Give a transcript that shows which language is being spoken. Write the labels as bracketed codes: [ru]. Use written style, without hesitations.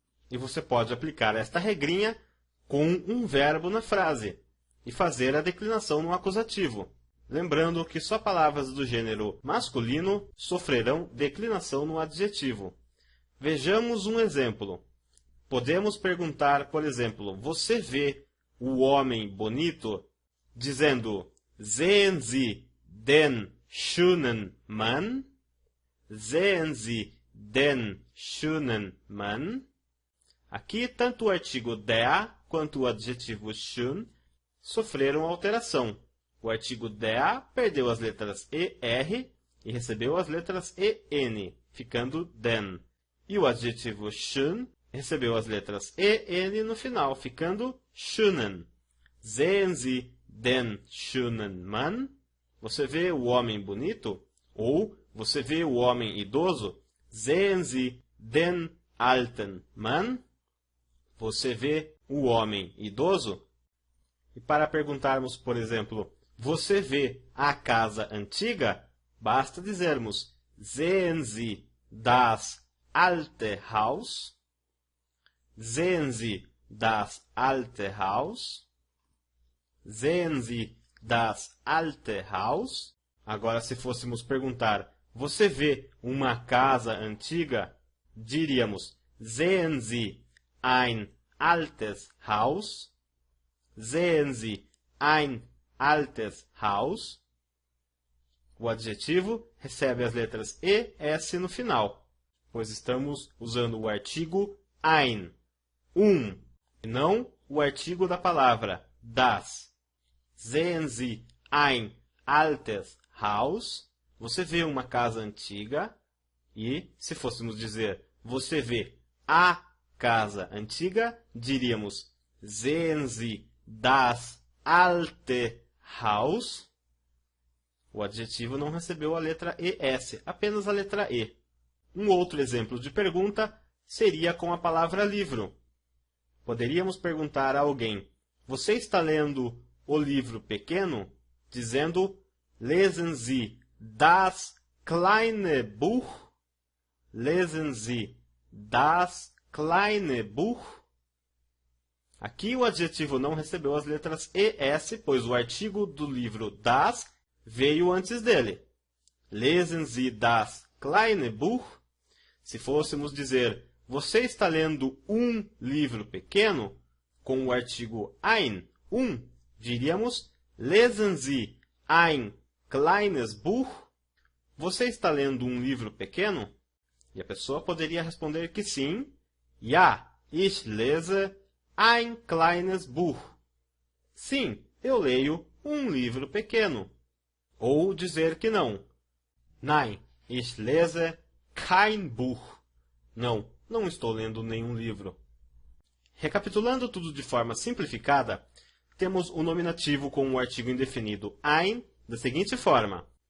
[pt] E você pode aplicar esta regrinha com um verbo na frase e fazer a declinação no acusativo. Lembrando que só palavras do gênero masculino sofrerão declinação no adjetivo. Vejamos um exemplo. Podemos perguntar, por exemplo, você vê o homem bonito? Dizendo, [de] sehen Sie den schönen Mann? Sehen Sie den schönen Mann? [pt] Aqui, tanto o artigo der quanto o adjetivo schön sofreram alteração. O artigo der perdeu as letras ER e recebeu as letras EN, ficando den. E o adjetivo schön recebeu as letras EN no final, ficando schönen. [de] Sehen Sie den schönen Mann? [pt] Você vê o homem bonito? Ou você vê o homem idoso? [de] Sehen Sie den alten Mann? [pt] Você vê o homem idoso? E para perguntarmos, por exemplo, você vê a casa antiga? Basta dizermos [de] Sehen Sie das alte Haus? Sehen Sie das alte Haus? Sehen Sie das alte Haus? [pt] Agora, se fôssemos perguntar, você vê uma casa antiga? Diríamos, [de] Sehen Sie ein altes Haus? Sehen Sie ein altes Haus? [pt] O adjetivo recebe as letras E, S no final, pois estamos usando o artigo ein, e não o artigo da palavra das. [de] Sehen Sie ein altes Haus? [pt] Você vê uma casa antiga? E, se fôssemos dizer, você vê a casa antiga, diríamos, [de] Sehen Sie das alte Haus? [pt] O adjetivo não recebeu a letra ES, apenas a letra E. Um outro exemplo de pergunta seria com a palavra livro. Poderíamos perguntar a alguém, você está lendo o livro pequeno? [de] Dizendo, Lesen Sie das kleine Buch? Lesen Sie das kleine Buch? [pt] Aqui o adjetivo não recebeu as letras ES, pois o artigo do livro das veio antes dele. [de] Lesen Sie das kleine Buch? [pt] Se fôssemos dizer, você está lendo um livro pequeno? Com o artigo ein, diríamos, [de] Lesen Sie ein kleines Buch? [pt] Você está lendo um livro pequeno? E a pessoa poderia responder que sim. [de] Ja, ich lese ein kleines Buch. [pt] Sim, eu leio um livro pequeno. Ou dizer que não. [de] Nein, ich lese kein Buch. [pt] Não, não estou lendo nenhum livro. Recapitulando tudo de forma simplificada, temos o nominativo com o artigo indefinido ein da seguinte forma.